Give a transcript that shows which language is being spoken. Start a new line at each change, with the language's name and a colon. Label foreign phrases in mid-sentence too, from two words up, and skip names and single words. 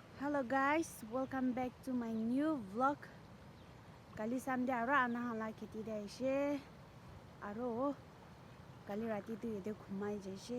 English: Hello guys, welcome back to my new vlog.
Naga Pidgin: Kali Sunday aro ana hala kheti de aise aro kali rati tu yede khumai jaise